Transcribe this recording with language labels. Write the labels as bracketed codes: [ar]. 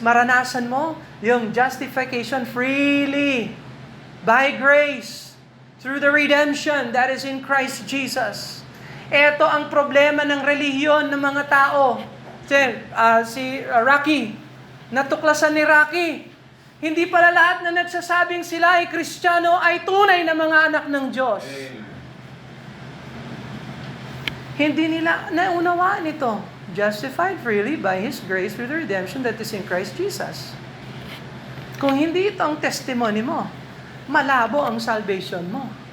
[tl] Maranasan mo yung [en] justification freely by grace through the redemption that is in Christ Jesus. [tl] Ito ang problema ng relihiyon ng mga tao. Si Rocky, natuklasan ni Rocky. Hindi pala lahat na nagsasabing sila ay Kristiyano ay tunay na mga anak ng Diyos. Hindi nila naunawaan ito. [en] Justified freely by His grace through the redemption that is in Christ Jesus. [tl] Kung hindi ito ang testimony mo, malabo ang salvation mo.